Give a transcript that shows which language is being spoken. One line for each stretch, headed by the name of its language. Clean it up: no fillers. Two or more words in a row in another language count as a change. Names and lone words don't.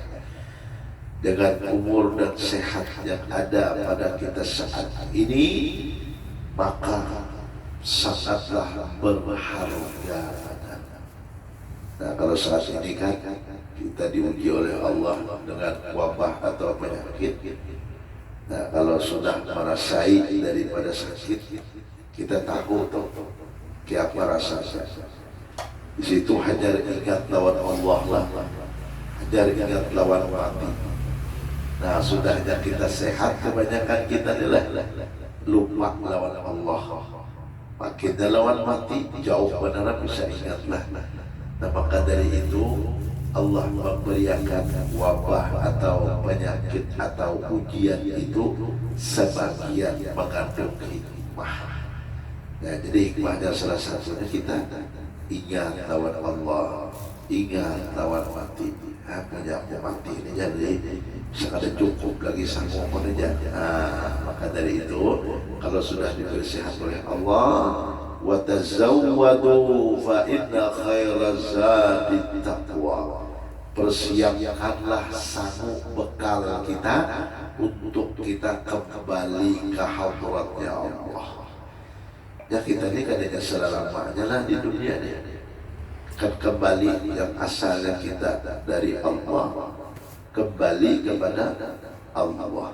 Indonesian: Dengan umur dan sehat yang ada pada kita saat ini, maka sangatlah berharga. Nah, kalau saat ini kan kita diuji oleh Allah dengan wabah atau penyakit. Nah, kalau sudah merasai daripada sakit, kita tahu apa rasanya. Di situ hanya ingat lawan Allah lah, hanya ingat lawan mati. Nah, sudahnya kita sehat, kebanyakan kita adalah lupa lawan Allah. Makinnya lawan mati, jauh benar bisa ingatlah. Nah, maka dari itu Allah memberikan wabah atau penyakit atau ujian itu sebagian mengandung hikmah. Ya, jadi hikmahnya salah satunya kita ingat lawan Allah, ingat lawan mati. Punya mati ini jadi sekadar cukup lagi sanggup aja. Maka dari itu kalau sudah diberi sehat oleh Allah,
Arabic: وتزودوا فإن خير الزاد التقوى.
Indonesian: Persiapkanlah sanggup bekal kita untuk kita kembali ke hadratnya Allah. Ya kita ini kan hanya selama-lamanya lah di dunia ini. Kan kembali yang asalnya kita dari Allah, kembali kepada Allah.